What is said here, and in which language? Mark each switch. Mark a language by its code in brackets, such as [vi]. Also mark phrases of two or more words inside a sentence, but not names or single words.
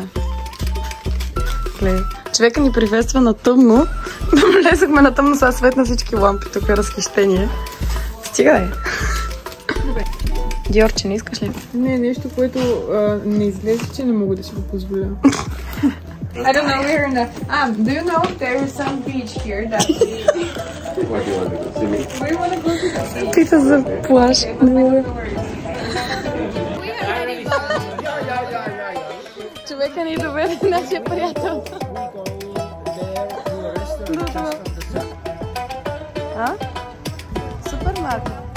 [bg] Гледай. Човека ни приветства на тъмно. Влезахме на тъмно, сега свет на всички лампи. Тук е разхищение. Стига е. Диорче, не искаш ли? Не, нещо, което не излезе, че не мога да си го позволя. [en] I don't know where in the... do you know there is some beach here that What do you want to go? Swimming? we want to go to the beach? [bg] Пита за плаж. Човека ни доведе нашия приятел. Супермаркет.